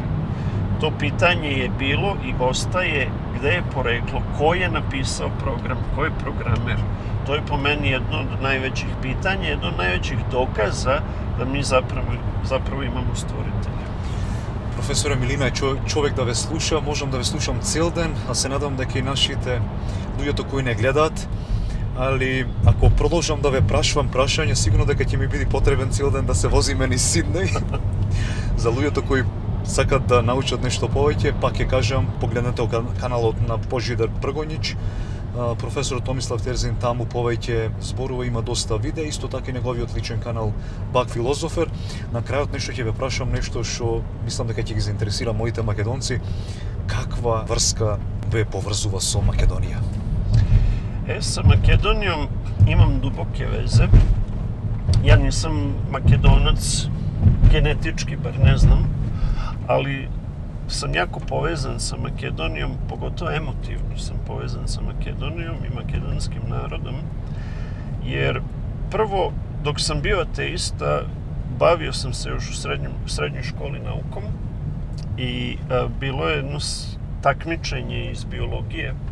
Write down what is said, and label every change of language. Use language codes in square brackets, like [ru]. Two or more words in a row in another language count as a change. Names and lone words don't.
[sr] To pitanje je bilo i ostaje gde je poreklo, ko je napisao program, ko je programer. To je po meni jedno od najvećih pitanja, jedno od najvećih dokaza da mi zapravo imamo stvoritelja. Profesore Milina, [mk] човек да ве слуша, можам да ве слушам цел ден, а се надам дека и нашите луѓето кои не гледаат, али ако продолжам да ве прашувам прашање, сигурно дека ќе ми биде потребен цел ден да се возиме низ Сиднеј. За луѓето кои сакат да научат нешто повеќе, пак ќе кажам, погледнете каналот на Божидар Пргонич, професор Томислав Терзин таму повеќе зборува, има доста видеа, исто така и неговиот личен канал Бак Филозофер. На крајот нешто ќе ве прашам, нешто што мислам дека ќе ги заинтересира моите македонци. Каква врска ве поврзува со Македонија? [sr] Sa Makedonijom imam duboke veze. Ja nisam Makedonac genetički, bar ne znam, ali sam jako povezan sa Makedonijom, pogotovo emotivno sam povezan sa Makedonijom i makedonskim narodom, jer prvo, dok sam bio ateista, bavio sam se još u srednjoj školi naukom i bilo je jedno takmičenje iz biologije.